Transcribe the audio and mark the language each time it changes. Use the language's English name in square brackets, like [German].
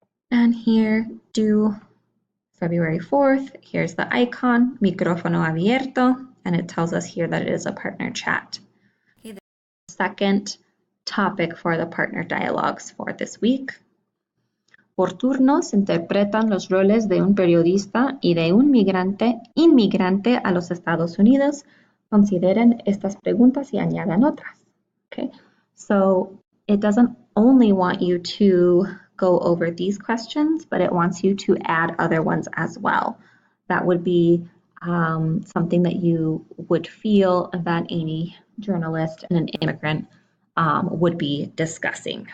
[English] And here, due February 4th, here's the icon, [Spanish] micrófono abierto, [English] and it tells us here that it is a partner chat. Okay, the second topic for the partner dialogues for this week. [Spanish] Por turnos se interpretan los roles de un periodista y de un inmigrante a los Estados Unidos. Consideren estas preguntas y añadan otras. [English] Okay, so it doesn't only want you to go over these questions, but it wants you to add other ones as well. That would be something that you would feel that any journalist and an immigrant would be discussing.